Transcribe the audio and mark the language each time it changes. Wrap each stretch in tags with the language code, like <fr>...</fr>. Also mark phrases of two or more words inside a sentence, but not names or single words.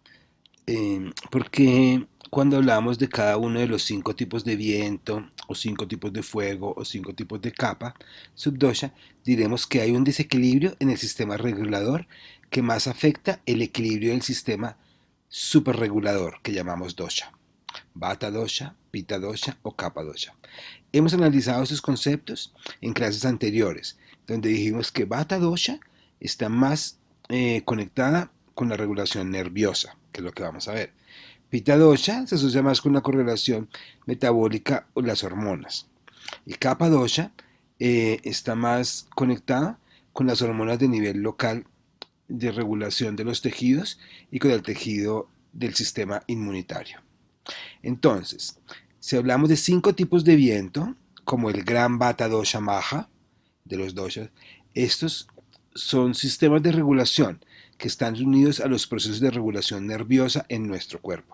<es>Porque cuando hablamos de cada uno de los 5 tipos de viento, o 5 tipos de fuego, o 5 tipos de capa, subdosha, diremos que hay un desequilibrio en el sistema regulador que más afecta el equilibrio del sistema superregulador que llamamos dosha. Vata dosha, Pitta dosha o Kapha dosha. Hemos analizado estos conceptos en clases anteriores, donde dijimos que Vata dosha está más conectada con la regulación nerviosa, que es lo que vamos a ver. Pitta dosha se asocia más con la correlación metabólica o las hormonas. Y Kapha dosha está más conectada con las hormonas de nivel local de regulación de los tejidos y con el tejido del sistema inmunitario. Entonces, si hablamos de 5 tipos de viento, como el gran Vata dosha Maha, de los doshas, estos son sistemas de regulación que están unidos a los procesos de regulación nerviosa en nuestro cuerpo.</es>